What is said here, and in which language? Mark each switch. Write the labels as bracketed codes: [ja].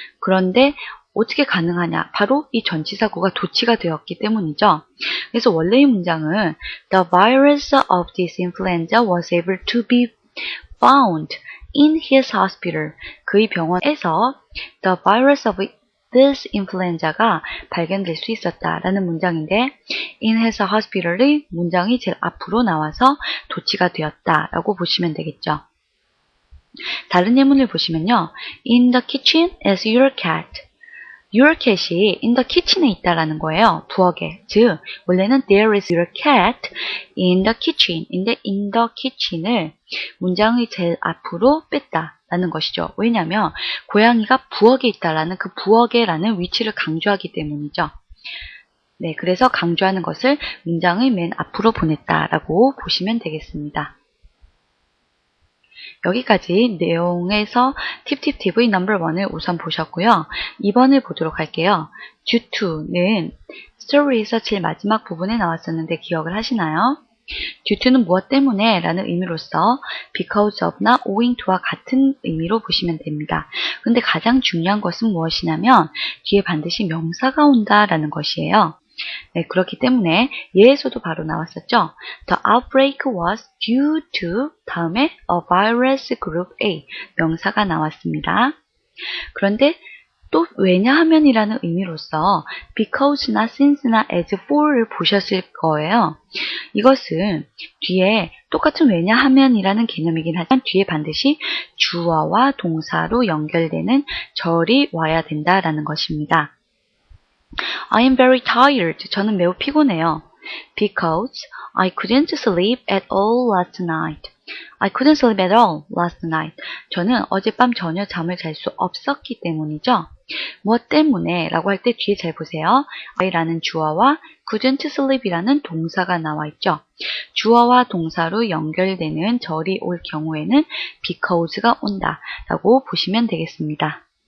[ko] 그런데 어떻게 가능하냐? 바로 이 전치사구가 도치가 되었기 때문이죠. 그래서 원래의 문장은 [en] The virus of this influenza was able to be found in his hospital. [ko] 그의 병원에서 [en] The virus of this influenza [ko] 가 발견될 수 있었다라는 문장인데 [en] in his hospital [ko] 의 문장이 제일 앞으로 나와서 도치가 되었다라고 보시면 되겠죠. 다른 예문을 보시면요. [en] In the kitchen is your cat. Your cat이 in the kitchen에 [ko] 있다라는 거예요. 부엌에. 즉 원래는 [en] there is your cat in the kitchen인데 in the kitchen을 [ko] 문장의 제일 앞으로 뺐다라는 것이죠. 왜냐하면 고양이가 부엌에 있다라는 그 부엌에라는 위치를 강조하기 때문이죠. 네, 그래서 강조하는 것을 문장의 맨 앞으로 보냈다라고 보시면 되겠습니다. 여기까지 내용에서 팁의 넘버 1을 우선 보셨고요. 2번을 보도록 할게요. due to는 스토리에서 제일 마지막 부분에 나왔었는데 기억을 하시나요? due to는 무엇 때문에 라는 의미로서 because of나 owing to와 같은 의미로 보시면 됩니다. 근데 가장 중요한 것은 무엇이냐면 뒤에 반드시 명사가 온다라는 것이에요. 네, 그렇기 때문에 예에서도 바로 나왔었죠. [en] The outbreak was due to [ko] 다음에 [en] a virus group A [ko] 명사가 나왔습니다. 그런데 또 왜냐하면이라는 의미로서 because나 since나 as for를 보셨을 거예요. 이것은 뒤에 똑같은 왜냐하면이라는 개념이긴 하지만 뒤에 반드시 주어와 동사로 연결되는 절이 와야 된다라는 것입니다. [en] I am very tired. [ko] 저는 매우 피곤해요. [en] Because I couldn't sleep at all last night. I couldn't sleep at all last night. [ko] 저는 어젯밤 전혀 잠을 잘 수 없었기 때문이죠. 무엇 때문에? 라고 할 때 뒤에 잘 보세요. I라는 주어와 couldn't sleep이라는 동사가 나와 있죠. 주어와 동사로 연결되는 절이 올 경우에는 because가 온다 라고 보시면 되겠습니다.